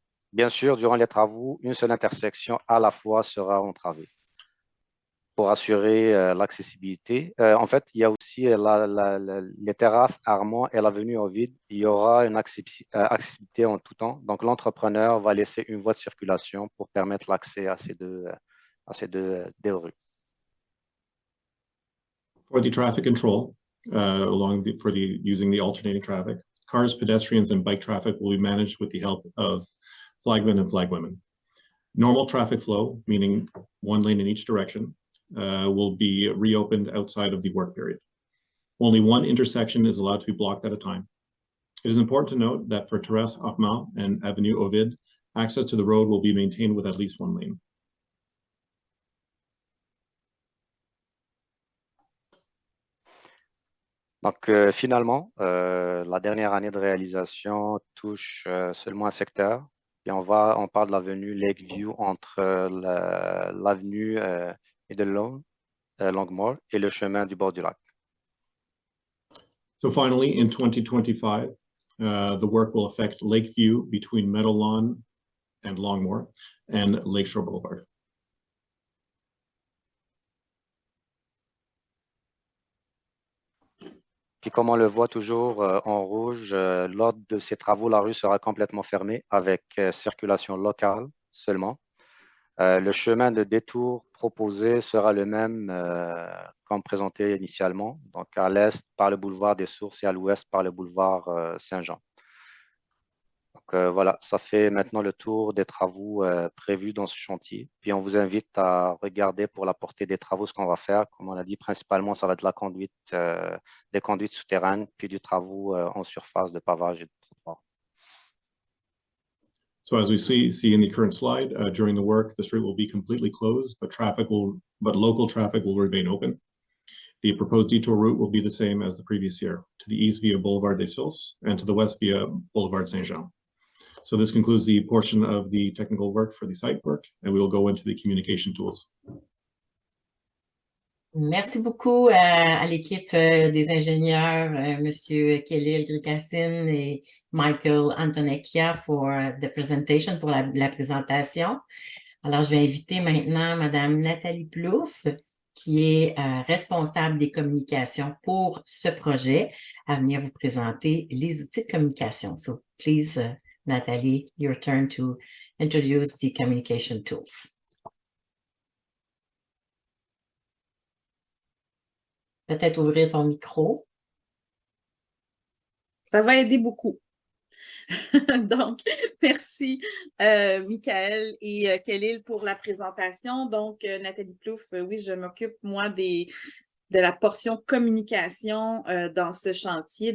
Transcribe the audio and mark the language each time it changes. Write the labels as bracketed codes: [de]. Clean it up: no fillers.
[fr] Bien sûr, durant les travaux, une seule intersection à la fois sera entravée pour assurer l'accessibilité. En fait, il y a aussi les terrasses Armand et l'avenue Ovide. Il y aura une accessibilité en tout temps. Donc, l'entrepreneur va laisser une voie de circulation pour permettre l'accès à ces deux rues. [en] For the traffic control, using the alternating traffic, cars, pedestrians, and bike traffic will be managed with the help of flagmen and flagwomen. Normal traffic flow, meaning one lane in each direction, will be reopened outside of the work period. Only one intersection is allowed to be blocked at a time. It is important to note that for Terrasse Armand and Avenue Ovid, access to the road will be maintained with at least one lane. [fr] Donc, finalement, la dernière année de réalisation touche seulement un secteur. Et on parle de l'avenue Lakeview entre l'avenue Longmore et le chemin du bord du lac. [en] So finally, in 2025, the work will affect Lakeview between Meadow Lawn and Longmore and Lakeshore Boulevard. [fr] Puis comme on le voit toujours en rouge, lors de ces travaux, la rue sera complètement fermée avec circulation locale seulement. Le chemin de détour proposé sera le même comme présenté initialement, donc à l'est par le boulevard des Sources et à l'ouest par le boulevard Saint-Jean. Donc voilà, ça fait maintenant le tour des travaux prévus dans ce chantier. Puis on vous invite à regarder pour la portée des travaux ce qu'on va faire. Comme on a dit, principalement, ça va être la conduite, des conduites souterraines, puis du travaux en surface de pavage et de trottoir. [en] So as we see in the current slide, during the work, the street will be completely closed, but local traffic will remain open. The proposed detour route will be the same as the previous year, to the east via Boulevard des Sources and to the west via Boulevard Saint-Jean. So this concludes the portion of the technical work for the site work, and we will go into the communication tools. [fr] Merci beaucoup à l'équipe des ingénieurs, Monsieur Khalil Gricassin et Michael Antonecchia pour [en] the presentation, [fr] pour la présentation. Alors, je vais inviter maintenant Madame Nathalie Plouffe, qui est responsable des communications pour ce projet, à venir vous présenter les outils de communication. [en] So, please, Nathalie, your turn to introduce the communication tools. [fr] Peut-être ouvrir ton micro. Ça va aider beaucoup. Donc, merci Michael et Khalil pour la présentation. Donc, Nathalie Plouffe, oui, je m'occupe, moi, de la portion communication dans ce chantier.